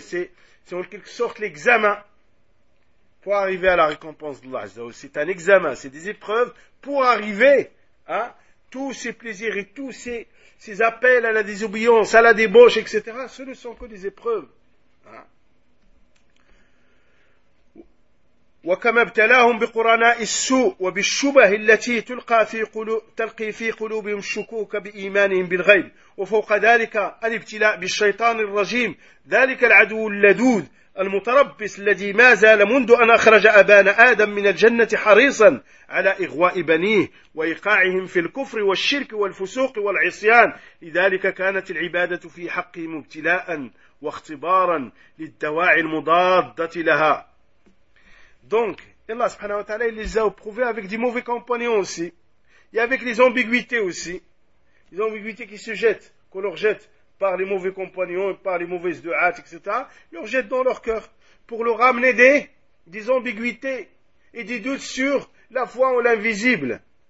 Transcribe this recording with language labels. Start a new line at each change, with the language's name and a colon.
French: C'est en quelque sorte l'examen pour arriver à la récompense d'Allah Azza wa Jal. C'est un examen, c'est des épreuves pour arriver à tous ces plaisirs et tous ces appels à la désobéissance, à la débauche, etc. Ce ne sont que des épreuves.
Arabic: وكما ابتلاهم بقرناء السوء وبالشبه التي تلقي في قلوبهم الشكوك بإيمانهم بالغيب، وفوق ذلك الابتلاء بالشيطان الرجيم، ذلك العدو اللدود المتربص الذي ما زال منذ أن أخرج أبان آدم من الجنة حريصا على إغواء بنيه وإيقاعهم في الكفر والشرك والفسوق والعصيان، لذلك كانت العبادة في حقهم ابتلاء واختبارا للدواعي المضادة لها.
French: Donc, Allah subhanahu wa ta'ala, il les a éprouvés avec des mauvais compagnons aussi. Et avec les ambiguïtés aussi. Les ambiguïtés qui se jettent, qu'on leur jette par les mauvais compagnons, par les mauvaises du'at, etc. Ils leur jettent dans leur cœur pour leur amener des ambiguïtés et des doutes sur la foi ou l'invisible.